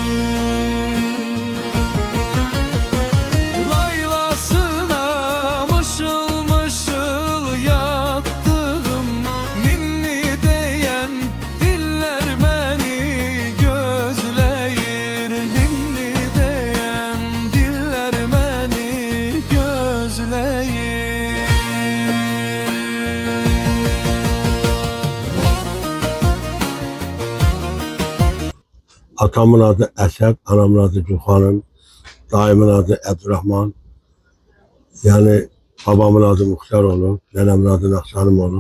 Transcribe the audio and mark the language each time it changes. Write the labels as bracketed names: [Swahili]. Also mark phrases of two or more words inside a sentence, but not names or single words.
[Turkish] Laylasına mışıl mışıl yattığım ninni diyen diller beni gözleyir. Ninni diyen diller beni gözleyir. [Azerbaijani] Atamın adı Əsəb, anamın adı Gülxanım, dayımın adı Əbdurrahman. Yani babamın adı Muxtar olub, nənəmin adı Naxçanım olub.